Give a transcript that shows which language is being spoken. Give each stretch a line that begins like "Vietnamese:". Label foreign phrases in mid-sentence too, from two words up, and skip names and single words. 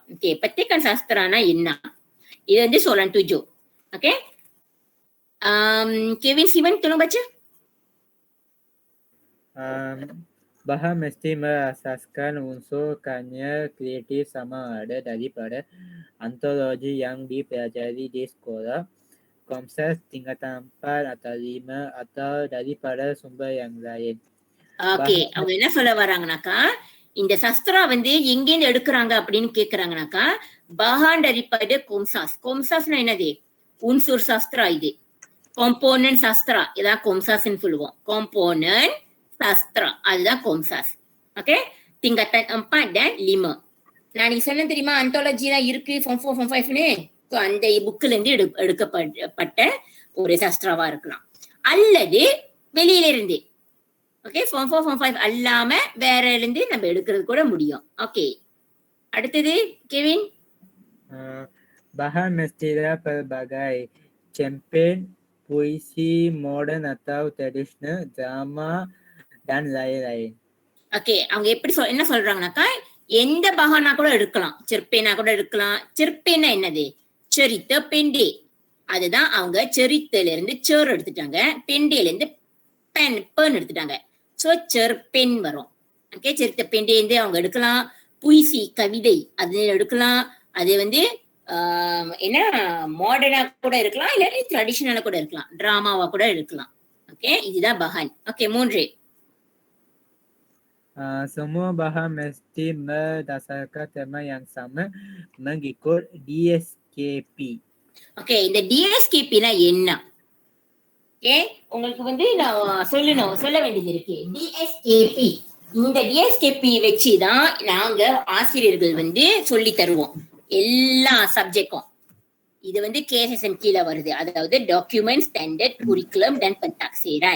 Tamil: Okay,
Malay: petikan sastrana
Tamil: என்ன? இது வந்து soalan 7. Okay.
Malay: Kevin Simon tolong baca. Bahan mesti berasaskan unsur kanya kreatif sama ada daripada antologi yang dipelajari di sekolah, Komsas tingkatan 4 atau 5 atau daripada sumber yang lain.
Tamil: Okay, அவங்க என்ன சொல்ல வராங்கனாக்கா, இந்த சஸ்திரா வந்து எங்கேருந்து எடுக்கிறாங்க அப்படின்னு கேக்குறாங்கனாக்கா,
Malay: bahan daripada Komsas.
Tamil: Komsasனா என்னது?
Malay: unsur sastera
Tamil: இது.
Malay: komponen sastera
Tamil: இதான் கொம்சாஸ்ன்னு சொல்லுவோம்.
Malay: komponen sastera
Tamil: அதுதான் கொம்சாஸ். ஓகே,
Malay: tingkatan 4 dan 5.
Tamil: நான் நீ சொன்ன தெரியுமா அந்தாலஜி தான் இருக்கு ஃபார்ம் 4 ஃபார்ம் 5ன்னு. ஸோ அந்த புக்ல இருந்து எடுக்கப்பட்ட ஒரு சாஸ்திராவா இருக்கலாம், அல்லது வெளியில இருந்து. ஓகே, ஃபார்ம் 4 ஃபார்ம் 5 அல்லாம வேற இருந்து நம்ம எடுக்கிறது கூட முடியும். ஓகே, அடுத்தது கெவின்.
Malay: Bahan mestilah pelbagai campaign, puisi moden atau tradisional, drama dan lain-lain.
Tamil: ஓகே, அவங்க எப்படி என்ன சொல்றாங்கனாக்கா, எந்த பகானா கூட எடுக்கலாம், செர்பேனா கூட எடுக்கலாம்.
Malay: செர்பேனா என்னது? cerita pendek.
Tamil: அதுதான் அவங்க செரித்தல இருந்து சேர் எடுத்துட்டாங்க, பெண்டேல இருந்து பென் எடுத்துட்டாங்க. ஸோ செர்பென் வரும். ஓகே,
Malay: cerita pendek
Tamil: இருந்து அவங்க எடுக்கலாம். புய்சி கவிதை அது எடுக்கலாம். அது வந்து என்ன மாடர்னா கூட இருக்கலாம், இல்லாட்டி ட்ரெடிஷனலா கூட இருக்கலாம், டிராமாவா கூட இருக்கலாம். ஓகே, இதுதான் பஹான். ஓகே, 3.
Malay: Semua bahan mesti berdasarkan tema yang sama mengikut DSKP.
Tamil: ஓகே, இந்த டிஎஸ்கேபினா என்ன? ஓகே, உங்களுக்கு வந்து நான் சொல்ல வேண்டியது இருக்கு. டிஎஸ்கேபி, இந்த டிஎஸ்கேபி வச்சுதான் நாங்க ஆசிரியர்கள் வந்து சொல்லி தருவோம் எல்லா சப்ஜெக்டும். இது வந்து கேஎஸ்எஸ்எம் கீழே வருது, அதாவது
Malay: Dokumen Standard Kurikulum dan Pentaksiran.